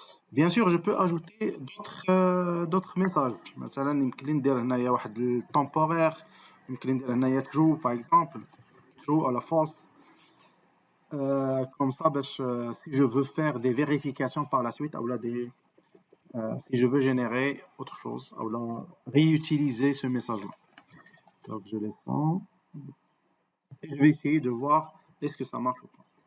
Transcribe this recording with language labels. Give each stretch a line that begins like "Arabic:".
French: Bien sûr, je peux ajouter d'autres messages.
Arabic: مثلا يمكن لي ندير هنايا واحد التمبورير، يمكن لي ندير هنايا true
French: par exemple, true ou false. Comme ça
Arabic: باش
French: si je veux faire des vérifications par la suite ou là si je veux générer autre chose ou là réutiliser ce message là. Donc je descends et je vais essayer de voir est-ce que ça marche ou pas.